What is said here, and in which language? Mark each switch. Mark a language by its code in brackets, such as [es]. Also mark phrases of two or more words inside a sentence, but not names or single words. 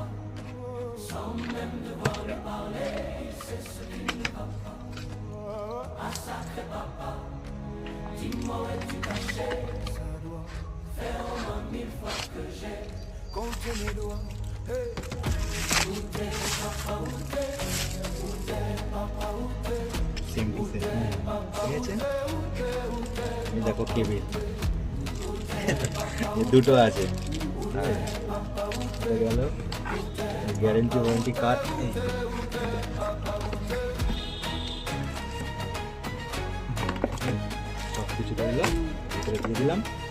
[fr] Sans même devoir lui parler, il sait ce qui ne va pas. Ah sacré papa, dis-moi où es-tu caché? Ça doit faire au moins 1000 fois que j'ai compté mes doigts. Hey. Où t'es papa, où t'es? Où t'es papa, où t'es? [en] same to same, [bn] ঠিক আছে। এই দেখো কেবিল, দুটো আছে। গেল [en] guarantee warranty card. [bn] সব কিছু রইল, ভিতরে দিয়ে দিলাম।